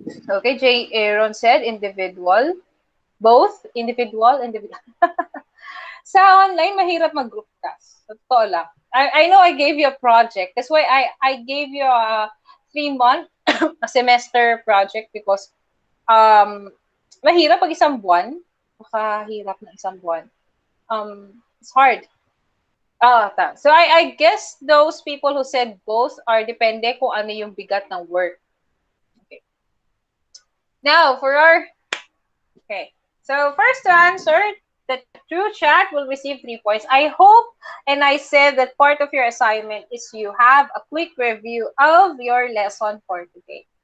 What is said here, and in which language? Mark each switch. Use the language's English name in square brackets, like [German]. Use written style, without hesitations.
[English] Okay, J. Aaron said individual. Both? Individual? [Filipino] Sa online, mahirap mag-group task. Totoo lang. [English] I know I gave you a project. That's why I gave you a 3-month a semester project because [Filipino] mahirap pag isang buwan. Makahirap na isang buwan. [English] It's hard. So I guess those people who said both are [Filipino] depende kung ano yung bigat ng work. [English] Okay. Now, so first to answer, the true chat will receive 3 points. I hope, and I said that part of your assignment is you have a quick review of your lesson for today.